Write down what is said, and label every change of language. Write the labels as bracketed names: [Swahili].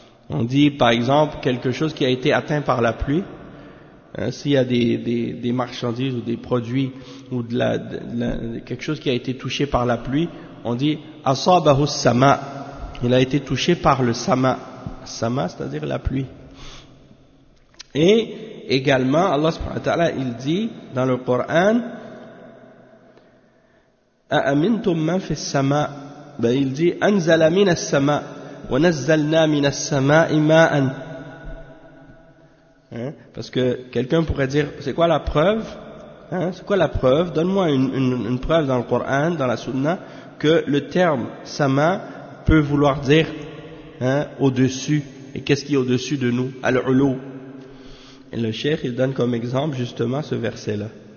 [French] On dit par exemple quelque chose qui a été atteint par la pluie. Hein, s'il y a des marchandises ou des produits ou quelque chose qui a été touché par la pluie, on dit [Arabic] asabahu sama. [French] Il a été touché par le sama. Sama, c'est-à-dire la pluie. Et également, Allah subhanahu wa ta'ala, il dit dans le Coran, [Arabic] أَأَمِنْتُمْ مَنْ فِي السَّمَاءِ. [French] Ben, il dit, [Arabic] أَنْزَلَ مِنَ السَّمَاءِ وَنَزَّلْنَا مِنَ السَّمَاءِ مَاءً. [French] Parce que quelqu'un pourrait dire, c'est quoi la preuve? Hein? C'est quoi la preuve? Donne-moi une preuve dans le Coran, dans la Sunna, que le terme sama peut vouloir dire au-dessus. Et qu'est-ce qui est au-dessus de nous? Al-ulu. Et le cheikh, il donne comme exemple justement ce verset-là.